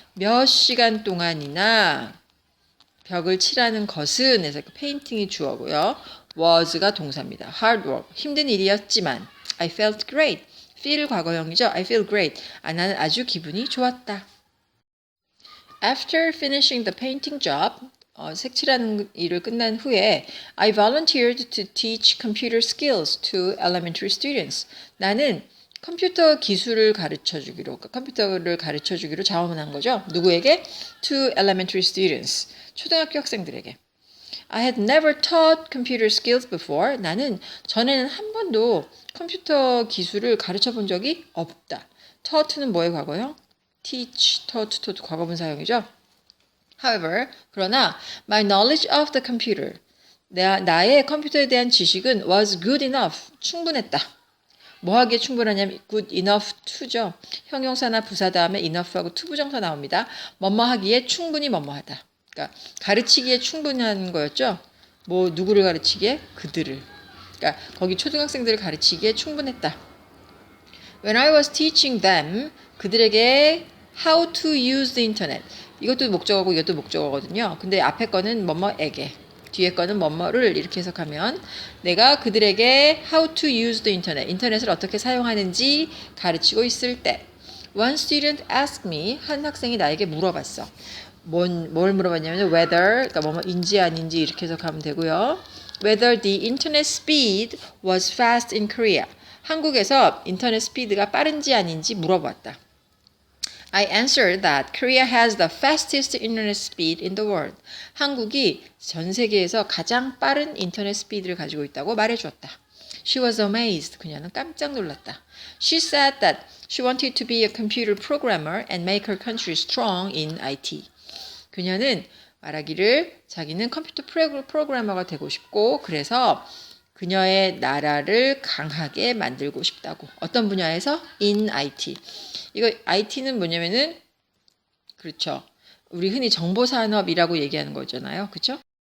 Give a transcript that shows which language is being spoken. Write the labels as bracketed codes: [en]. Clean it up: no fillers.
[ko] 몇 시간 동안이나 벽을 칠하는 것은 그래서 페인팅이 주어고요. was가 동사입니다. [en] hard work, [ko] 힘든 일이었지만 [en] I felt great. feel [ko] 과거형이죠. [en] I feel great. [ko] 나는 아주 기분이 좋았다. [en] After finishing the painting job, [ko] 색칠하는 일을 끝난 후에 [en] I volunteered to teach computer skills to elementary students. [ko] 나는 컴퓨터를 가르쳐 주기로 자원한 거죠. 누구에게? [en] To elementary students. [ko] 초등학교 학생들에게. [en] I had never taught computer skills before. [ko] 나는 전에는 한 번도 컴퓨터 기술을 가르쳐 본 적이 없다. taught는 뭐의 과거요? [en] teach, taught, [ko] 과거분사형이죠. [en] However, [ko] 그러나 [en] my knowledge of the computer, [ko] 나의 컴퓨터에 대한 지식은 [en] was good enough, [ko] 충분했다. 뭐 하기에 충분하냐면 good enough to죠. 형용사나 부사 다음에 enough하고 to 부정사 나옵니다. 뭐뭐 하기에 충분히 뭐뭐하다. 그러니까 가르치기에 충분한 거였죠. 누구를 가르치기에? 그들을. 그러니까 거기 초등학생들을 가르치기에 충분했다. [en] When I was teaching them, [ko] 그들에게 [en] how to use the internet. [ko] 이것도 목적어고 이것도 목적어거든요. 근데 앞에 거는 뭐뭐에게. 뒤에 거는 뭐뭐를 이렇게 해석하면 내가 그들에게 [en] how to use the internet, [ko] 인터넷을 어떻게 사용하는지 가르치고 있을 때 [en] one student asked me, [ko] 한 학생이 나에게 물어봤어. 뭘 물어봤냐면 whether, 그러니까 뭐뭐인지 아닌지 이렇게 해석하면 되고요. [en] Whether the internet speed was fast in Korea. [ko] 한국에서 인터넷 스피드가 빠른지 아닌지 물어봤다. [en] I answered that Korea has the fastest internet speed in the world. [ko] 한국이 전 세계에서 가장 빠른 인터넷 스피드를 가지고 있다고 말해주었다. [en] She was amazed. [ko] 그녀는 깜짝 놀랐다. [en] She said that she wanted to be a computer programmer and make her country strong in IT. [ko] 그녀는 말하기를 자기는 컴퓨터 프로그래머가 되고 싶고 그래서 그녀의 나라를 강하게 만들고 싶다고. 어떤 분야에서? [en] In IT. [ko] 이거 IT는 뭐냐면은 그렇죠. 우리 흔히 정보산업이라고 얘기하는 거잖아요. 그렇죠?